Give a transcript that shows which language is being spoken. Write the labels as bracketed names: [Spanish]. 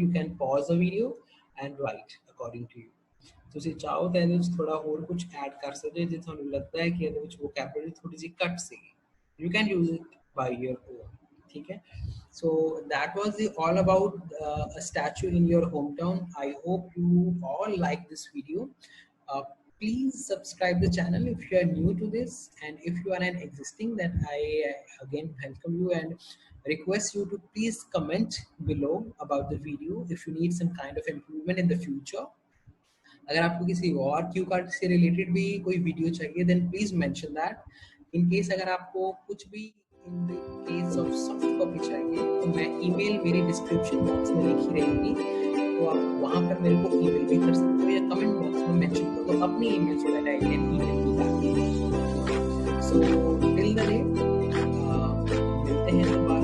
[English] You can pause the video and write according to you. [Punjabi] ਤੁਸੀਂ ਚਾਹੋ ਤਾਂ ਇਹਦੇ ਵਿੱਚ ਥੋੜਾ ਹੋਰ ਕੁਝ ਐਡ ਕਰ ਸਕਦੇ ਜੇ ਤੁਹਾਨੂੰ ਲੱਗਦਾ ਹੈ ਕਿ ਇਹਦੇ ਵਿੱਚ vocabulary ਥੋੜੀ ਜਿਹੀ ਘੱਟ ਸੀਗੀ. [English] You can use it by your own. [Punjabi] ਠੀਕ ਹੈ. [English] So that was all about a statue in your hometown. I hope you all like this video. Please subscribe the channel if you are new to this, and if you are an existing, then I again welcome you and request you to please comment below about the video if you need some kind of improvement in the future. [Hindi] अगर आपको किसी और Q card से related भी कोई video चाहिए, [English] then please mention that. [Hindi] In case अगर आपको कुछ भी in the case of soft copy चाहिए, तो मैं email मेरी description box में लिखी रहेगी, तो आप वहाँ पर मेरे को email भी कर सकते हो या comment box में mention कर दो अपनी email [English] so that I can email you back. [Hindi] So till the day मिलते हैं.